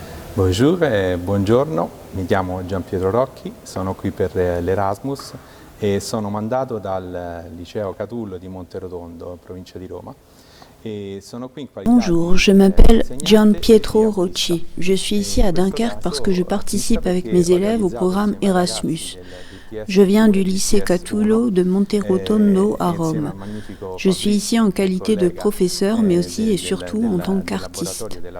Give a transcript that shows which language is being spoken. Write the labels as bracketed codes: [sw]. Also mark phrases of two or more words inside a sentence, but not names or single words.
[it] Bonjour e buongiorno, mi chiamo Gian Pietro Rocchi, sono qui per l'Erasmus e sono mandato dal liceo Catullo di Monterotondo, provincia di Roma. [fr] Bonjour, je m'appelle Gian Pietro Rocchi. Je suis ici à Dunkerque parce que je participe avec mes élèves au programme Erasmus. Je viens du lycée Catullo de Monterotondo à Rome. Je suis ici en qualité de professeur, mais aussi et surtout en tant qu'artiste.